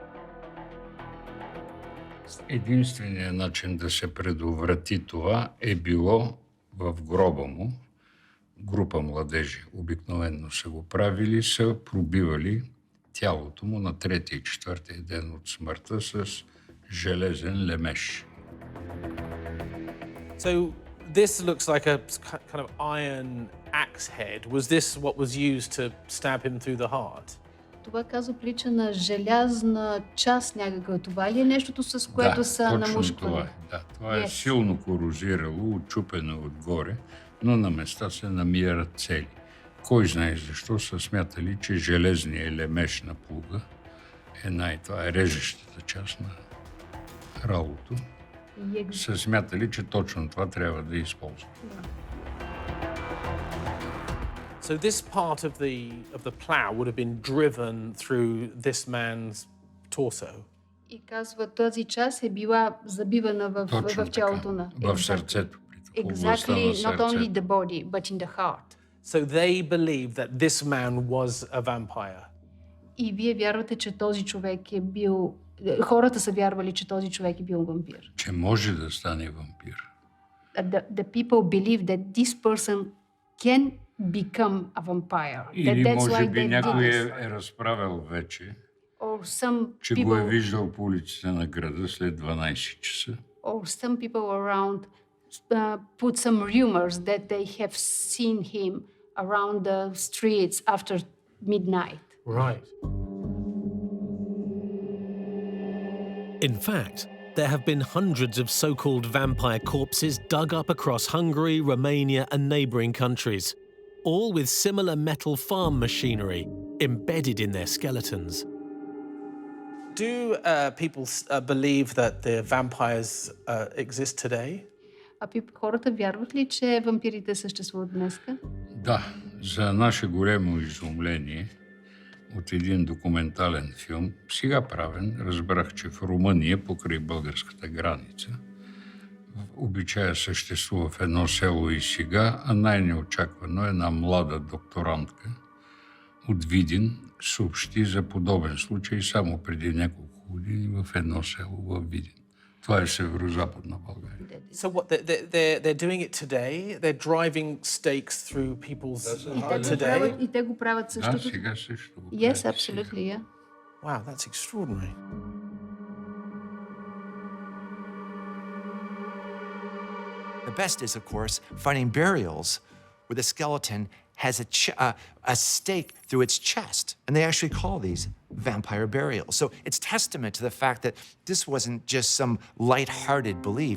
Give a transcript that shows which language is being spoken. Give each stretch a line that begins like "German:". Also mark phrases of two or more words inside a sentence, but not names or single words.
Bulgarian: Единственият начин да се предотврати това е било в гроба му. Група младежи обикновено са го правили, са пробивали тялото му на 3-ти и 4-ти ден от смъртта с железен лемеш.
English: So this looks like a kind of iron axe head. Was this what was used to stab him through the heart?
Bulgarian: Това казва прилича на желязна част някаква. Това ли е нещото, с което са намушквали? Това е. Да, това е силно корозирало, отчупено отгоре, но на места се намират цели. Кой знае защо са смятали, че железният лемеш на плуга това е режещата част на ралото. Са смятали, че точно това трябва да използват.
English: So this part of the plough would have been driven through this man's torso.
Bulgarian: И казва, тази част е била забивана в тялото на... В сърцето.
English: Exactly, not only the body, but in the heart. So they believe that this man was a vampire.
Bulgarian: И вие вярвате, че този човек е бил... Хората са вярвали, че този човек е бил вампир. Че може да стане вампир.
English: The people believe that this person can become a vampire.
Bulgarian: Или може би някой е разправил вече, че го е виждал по улиците на града след 12 часа.
English: Or some people around put some rumors that they have seen him around the streets after midnight. Right. In fact, there have been hundreds of so-called vampire corpses dug up across Hungary, Romania and neighbouring countries, all with similar metal farm machinery embedded in their skeletons. Do people believe that the vampires exist today?
Bulgarian: хората вярват ли, че вампирите съществуват днеска? Да, за наше голямо изумление от един документален филм, сега правен, разбрах, че в Румъния, покрай българската граница, обичая съществува в едно село и сега, а най-неочаквано една млада докторантка от Видин съобщи за подобен случай само преди няколко години в едно село в Видин. Това е северо-западна България.
English: So what, they're doing it today? They're driving stakes through people's today?
Bulgarian: И те го правят същото. Да, сега също го
English: Yes, absolutely, yeah. Wow, that's extraordinary. The best is, of course, finding burials where the skeleton has a stake through its chest. And they actually call these vampire burials. So it's testament to the fact that this wasn't just some light-hearted belief.